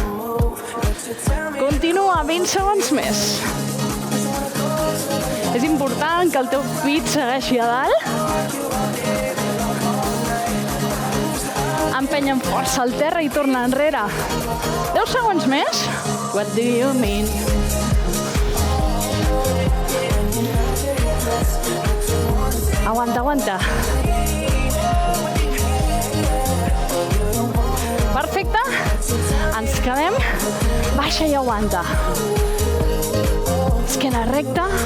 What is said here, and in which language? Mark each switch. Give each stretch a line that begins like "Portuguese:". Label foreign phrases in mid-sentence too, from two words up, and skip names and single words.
Catalan: Continua, 20 segons més. És important que el teu pit segueixi a dalt. Empeny amb força al terra i torna enrere. 10 segons més.
English: What do you mean?
Catalan: Aguanta, aguanta. Perfecte. Ens quedem. Baixa i aguanta. Esquena recta.